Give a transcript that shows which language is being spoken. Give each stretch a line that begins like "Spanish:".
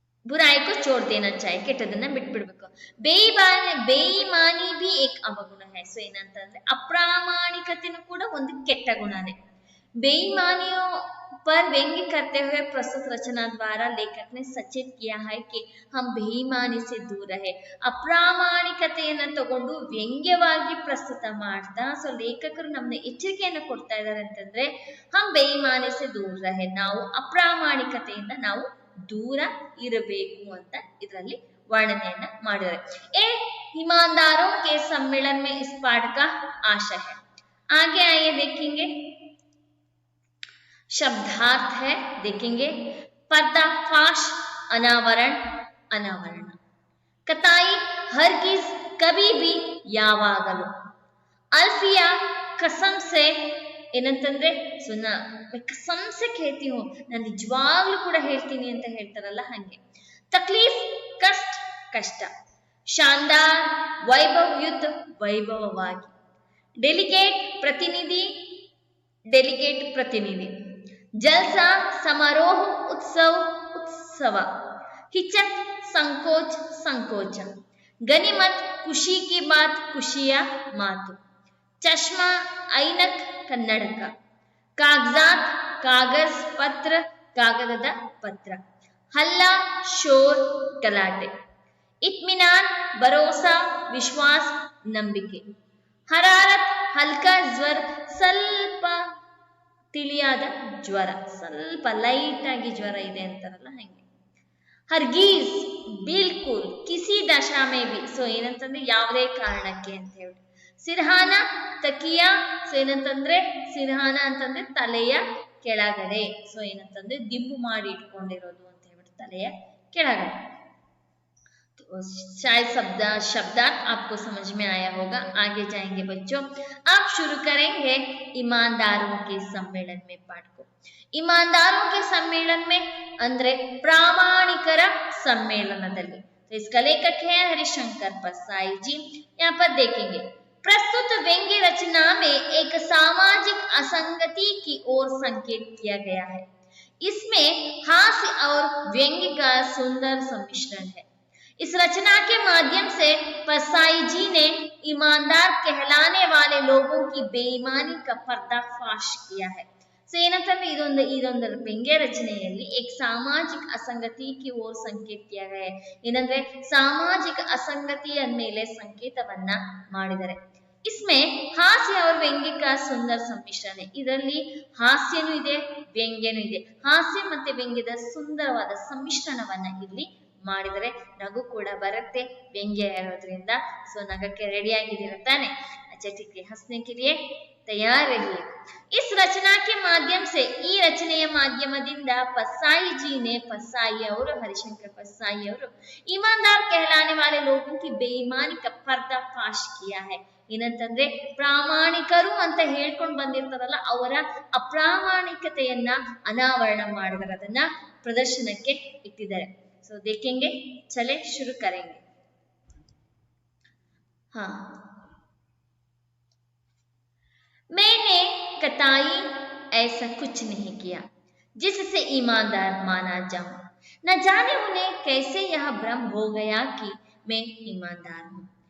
Hindi: बुराई को छोड़ देना चाहिए,
Kannada: ಕೆಟ್ಟದನ್ನ ಬಿಟ್ಬಿಡ್ಬೇಕು।
Hindi: ಬೇಯಿಮಾನಿ भी एक ಅವಗುಣ है।
Kannada: ಸೊ ಏನಂತಂದ್ರೆ ಅಪ್ರಾಮಾಣಿಕತೆನೂ ಕೂಡ ಒಂದು ಕೆಟ್ಟ ಗುಣನೇ।
Hindi: बेईमानियों पर व्यंग्य करते हुए प्रस्तुत रचना द्वारा लेखक ने सचेत किया है कि हम बेईमानी से दूर रहे।
Kannada: ಅಪ್ರಾಮಾಣಿಕತೆಯನ್ನ ತಗೊಂಡು ವ್ಯಂಗ್ಯವಾಗಿ ಪ್ರಸ್ತುತ ಮಾಡ್ತಾ ಸೊ ಲೇಖಕರು ನಮ್ಗೆ ಎಚ್ಚರಿಕೆಯನ್ನು ಕೊಡ್ತಾ ಇದ್ದಾರೆ ಅಂತಂದ್ರೆ
Hindi: ಹಮ್ ಬೇಯಿಮಾನಿ ಸೆ ದೂರ ರಹೆ,
Kannada: ನಾವು ಅಪ್ರಾಮಾಣಿಕತೆಯಿಂದ ನಾವು दूर इरबेकु ಅಂತ ಇದರಲ್ಲಿ वर्णನೆಯನ್ನ ಮಾಡಿದ್ದಾರೆ।
Hindi: ए ईमानदारों के सम्मेलन में इस पाठ का आशय है। आगे आइए देखेंगे शब्दार्थ है, देखेंगे पर्दाफाश, अनावरण, अनावरण। कताई हरगिज, कभी भी, यावागलू। अल्फिया, कसम से
Kannada: ಏನಂತಂದ್ರೆ ಸುನ್ನ ಕಸಂಸೆ ಕೇಳ್ತಿ ಹೂँ, ನಾನು ನಿಜವಾಗ್ಲೂ ಕೂಡ ಹೇಳ್ತೀನಿ ಅಂತ ಹೇಳ್ತಾರಲ್ಲ ಹಂಗೆ। ತಕ್ಲೀಫ್, ಕಷ್ಟ, ಕಷ್ಟ। ಶಾನದಾರ್, ವೈಭವಯುತ, ವೈಭವವಾಗಿ। ಡೆಲಿಗೇಟ್, ಪ್ರತಿನಿಧಿ, ಡೆಲಿಗೇಟ್, ಪ್ರತಿನಿಧಿ।
Hindi: ಜಲ್ಸಾ, समारोह, उत्सव, उत्सव। हिचक, संकोच, संकोच। गनीमत, खुशी की बात, खुशिया मातु। चश्मा, ऐनक, ಕನ್ನಡಕ। कागजात, कागज, पत्र, कागदದ पत्र। हल्ला, शोर, गलाटे। इत्मीनान, भरोसा, विश्वास, ನಂಬಿಕೆ। हरारत, हल्का ज्वर,
Kannada: ಸ್ವಲ್ಪ ತಿಳಿಯಾದ ಜ್ವರ, ಸ್ವಲ್ಪ ಲೈಟ್ ಆಗಿ ಜ್ವರ ಇದೆ ಅಂತಾರಲ್ಲ ಹಂಗೆ। ಹರ್ಗೀಸ್, ಬಿಲ್ಕುಲ್,
Hindi: ಕಿಸಿ ದಶಾ ಮೇ ಬಿ,
Kannada: ಸೊ ಏನಂತಂದ್ರೆ ಯಾವುದೇ ಕಾರಣಕ್ಕೆ ಅಂತ ಹೇಳಿ। ಸಿರ್ಹಾನ, ತಕಿಯಾ, ಸೊ ಏನಂತಂದ್ರೆ ಸಿರ್ಹಾನ ಅಂತಂದ್ರೆ ತಲೆಯ ಕೆಳಗಡೆ, ಸೊ ಏನಂತಂದ್ರೆ ದಿಂಬು ಮಾಡಿ ಇಟ್ಕೊಂಡಿರೋದು ಅಂತ ಹೇಳ್ಬಿಟ್ಟು ತಲೆಯ ಕೆಳಗಡೆ।
Hindi: शायद शब्दार्थ आपको समझ में आया होगा। आगे जाएंगे बच्चों, आप शुरू करेंगे ईमानदारों के सम्मेलन में पाठ को। ईमानदारों के सम्मेलन में
Kannada: ಅಂದ್ರೆ ಪ್ರಾಮಾಣಿಕರ
Hindi: सम्मेलनದಲ್ಲಿ। तो इसका लेखक है हरिशंकर परसाई जी। यहाँ पर देखेंगे प्रस्तुत व्यंग्य रचना में एक सामाजिक असंगति की ओर संकेत किया गया है। इसमें हास्य और व्यंग्य का सुंदर सम्मिश्रण है। इस रचना के माध्यम से परसाई जी ने ईमानदार कहलाने वाले लोगों की बेईमानी का पर्दाफाश किया है।
Kannada: ಸೊ ಏನಂತಂದ್ರೆ ಇದೊಂದು ವ್ಯಂಗ್ಯ ರಚನೆಯಲ್ಲಿ
Hindi: एक सामाजिक असंगति की ओर संकेत किया गया है।
Kannada: ಏನಂದ್ರೆ ಸಾಮಾಜಿಕ ಅಸಂಗತಿಯ ಮೇಲೆ ಸಂಕೇತವನ್ನ ಮಾಡಿದ್ದಾರೆ।
Hindi: इसमें हास्य और व्यंग्य का सुंदर सम्मिश्रण है।
Kannada: ಇದರಲ್ಲಿ ಹಾಸ್ಯನೂ ಇದೆ, ವ್ಯಂಗ್ಯನೂ ಇದೆ। ಹಾಸ್ಯ ಮತ್ತೆ ವ್ಯಂಗ್ಯದ ಸುಂದರವಾದ ಸಮ್ಮಿಶ್ರಣವನ್ನ ಇಲ್ಲಿ ಮಾಡಿದರೆ ನಗು ಕೂಡ ಬರುತ್ತೆ ವ್ಯಂಗ್ಯ ಇರೋದ್ರಿಂದ। ಸೊ ನಗಕ್ಕೆ ರೆಡಿ ಆಗಿದ್ದೀರಾ ತಾನೆ?
Hindi: अच्छा ठीक है, हंसने के लिए तैयार रहिए। इस रचना के माध्यम से
Kannada: ಈ ರಚನೆಯ ಮಾಧ್ಯಮದಿಂದ
Hindi: परसाई जी ने, परसाई ಅವರು हरिशंकर परसाई ಅವರು ईमानदार कहलाने वाले लोगों की बेईमानी का पर्दाफाश किया है।
Kannada: ಏನಂತಂದ್ರೆ ಪ್ರಾಮಾಣಿಕರು ಅಂತ ಹೇಳ್ಕೊಂಡು ಬಂದಿರ್ತಾರಲ್ಲ ಅವರ ಅಪ್ರಾಮಾಣಿಕತೆಯನ್ನ ಅನಾವರಣ ಮಾಡಿದರೆ ಅದನ್ನ ಪ್ರದರ್ಶನಕ್ಕೆ ಇಟ್ಟಿದ್ದಾರೆ।
Hindi: सो देखेंगे, चले शुरू करेंगे। हाँ, मैंने कतई ऐसा कुछ नहीं किया जिससे ईमानदार माना जाऊं। न जाने उन्हें कैसे यह भ्रम हो गया कि मैं ईमानदार हूं।